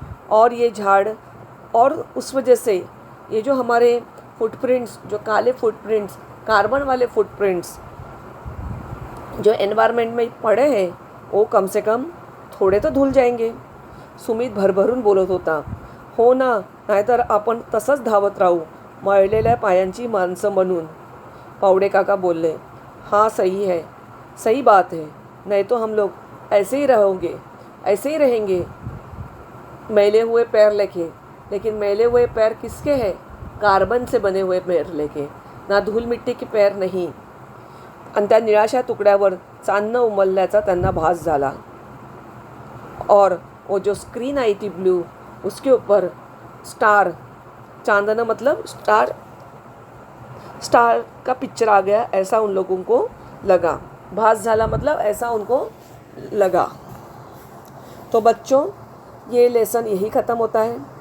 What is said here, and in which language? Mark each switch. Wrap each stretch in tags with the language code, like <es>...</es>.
<hi>और ये झाड़, और उस वजह से ये जो हमारे फुटप्रिंट्स, जो काले फुटप्रिंट्स, कार्बन वाले फुटप्रिंट्स जो एनवायरनमेंट में पड़े हैं वो कम से कम थोडे तो धुल जाएंगे.</hi> <mr>सुमित भरभरून बोलत होता. हो ना, नाहीतर आपण तसंच धावत राहू मळलेल्या पायांची माणसं बनून. पावडे काका बोलले.</mr> <hi>हाँ सही है, सही बात है. नहीं तो हम लोग ऐसे ही रहेंगे मैले हुए पैर लेके. लेकिन मैले हुए पैर किसके हैं? कार्बन से बने हुए पैर लेके, ना धूल मिट्टी के पैर नहीं.</hi> <mr>आणि त्या निळाशा तुकड्यावर चांदणं उमलल्याचा त्यांना भास झाला.</mr> <hi>और वो जो स्क्रीन आई थी ब्लू, उसके ऊपर स्टार, चांदना मतलब स्टार का पिक्चर आ गया, ऐसा उन लोगों को लगा.</hi> <mr>भास झाला</mr> <hi>मतलब ऐसा उनको लगा. तो बच्चों, ये लेसन यही ख़त्म होता है.</hi>